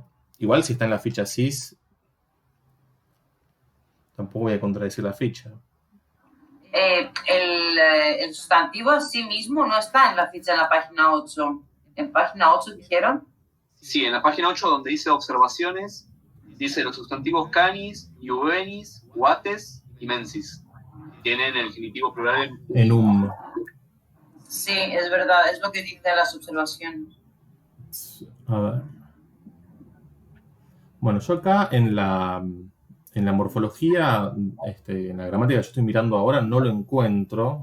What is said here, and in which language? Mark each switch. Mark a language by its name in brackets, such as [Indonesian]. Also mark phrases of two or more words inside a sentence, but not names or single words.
[Spanish] Igual si está en la ficha sys, tampoco voy a contradecir la ficha. El sustantivo en sí mismo no está en la ficha en la página 8. En página 8 dijeron. Sí, en la página 8 donde dice observaciones, dice los sustantivos canis, iuvenis, guates y mensis. Tienen el genitivo plural En Sí, es verdad, es lo que dicen las observaciones. A ver. Bueno, yo acá en la morfología, en la gramática que yo estoy mirando ahora, no lo encuentro.